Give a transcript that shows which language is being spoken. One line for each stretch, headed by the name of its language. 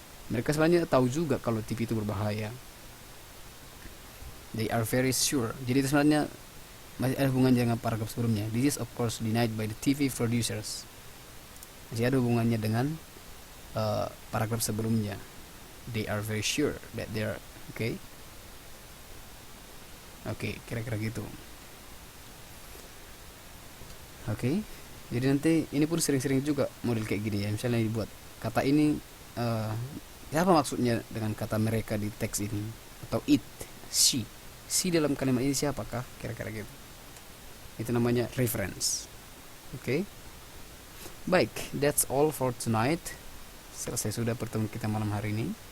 Indonesian: Mereka sebenarnya tahu juga kalau TV itu berbahaya.
English: They are very sure.
Indonesian: Jadi itu sebenarnya masih ada hubungannya dengan paragraf sebelumnya.
English: This is of course denied by the TV producers.
Indonesian: Masih ada hubungannya dengan paragraf sebelumnya.
English: They are very sure that they are okay.
Indonesian: Oke, kira-kira gitu. Oke. Jadi nanti ini pun sering-sering juga model kayak gini ya. Misalnya dibuat kata ini, apa maksudnya dengan kata mereka di teks ini, atau it, she dalam kalimat ini siapakah, kira-kira gitu. Itu namanya reference. Oke.
English: Baik, that's all for tonight.
Indonesian: Selesai sudah pertemuan kita malam hari ini.